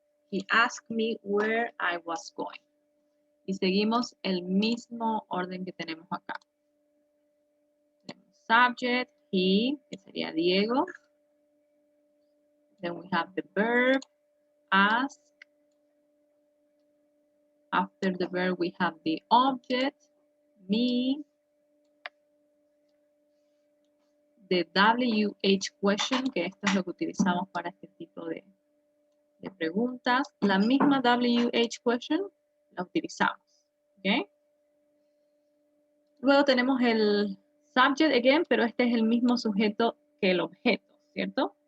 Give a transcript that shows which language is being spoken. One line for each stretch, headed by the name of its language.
English: He asked me where I was going.
Spanish: Y seguimos el mismo orden que tenemos acá.
English: Subject, he,
Spanish: que sería Diego.
English: Then we have the verb, ask. After the verb, we have the object, me. The WH question,
Spanish: que esto es lo que utilizamos para este tipo de preguntas. La misma WH question la utilizamos. ¿Ok? Luego tenemos el subject again, pero este es el mismo sujeto que el objeto, ¿cierto?